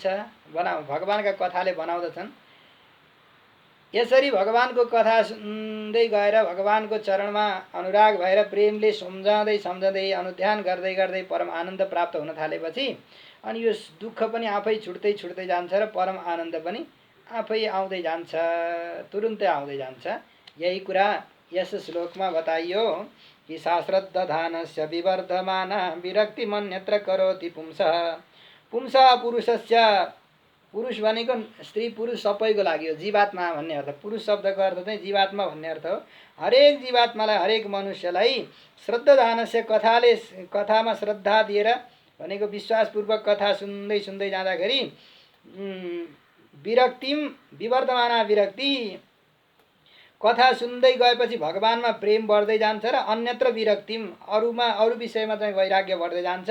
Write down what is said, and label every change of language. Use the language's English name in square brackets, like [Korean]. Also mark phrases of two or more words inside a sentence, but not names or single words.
[Nepali] भगवानका कथाले बनाउँदछन्। यसरी भगवानको कथा सुन्दै गएर भगवानको चरणमा अनुराग भएर प्रेमले सम्झँदै सम्झँदै अनुध्यान गर्दै गर्दै परम आनन्द प्राप्त हुन थालेपछि अनि यो दुःख पनि आफै छुट्दै छुट्दै जान्छ र परम आनन्द पनि आफै आउँदै जान्छ, तुरुन्तै आउँदै जान्छ। यही कुरा यस श्लोकमा बताइयो कि [Sanskrit] शास्त्रदानस्य विवर्धमान विरक्तिमन्यत्र करोति पुंसः। पुंसः पुरुषस्य, [Nepali] पुरुष भनेको स्त्री पुरुष सबैको लागि हो, जीवात्मा भन्ने अर्थ। पुरुष शब्दको अर्थ चाहिँ जीवात्मा भन्ने अर्थ हो। हरेक जीवात्मालाई, हरेक मनुष्यलाई श्रद्धादानस्य कथामा श्रद्धा दिएर भनेको विश्वासपूर्वक कथा सुन्दै सुन्दै जाँदाखेरि [Sanskrit] विरक्तिम विवर्धमाना विरक्ति, [Nepali] कथा सुन्दै गएपछि भगवानमा प्रेम बढ्दै जान्छ र अन्यत्र विरक्तिम अरू विषयमा चाहिँ वैराग्य बढ्दै जान्छ।